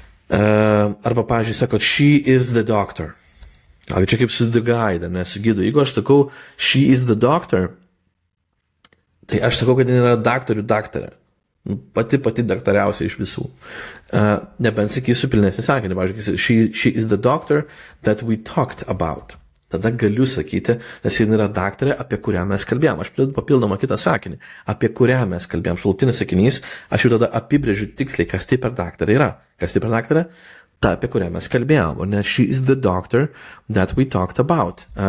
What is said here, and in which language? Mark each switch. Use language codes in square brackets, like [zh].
[lt] Arba, pavyzdžiui, sakot, [en] she is the doctor. [lt] Ar čia kaip su [en] the guide, [lt] ne, su gidu. Jeigu aš sakau, [en] she is the doctor, [lt] tai aš sakau, kad jis yra daktarė. Pati daktariausia iš visų. Nebent sakysiu pilnesnį sakinį. Pavyzdžiui, [en] she is the doctor that we talked about. [lt] Tada galiu sakyti, nes jis yra daktarė, apie kurią mes kalbėjom. Aš pridedu papildomą kitą sakinį, apie kurią mes kalbėjom. Šalutinis sakinys, aš jau tada apibrėžiu tiksliai, kas tai per daktarė yra. Kas tai per daktarė? Ta, apie kurią mes kalbėjom. O ne [en] she is the doctor that we talked about.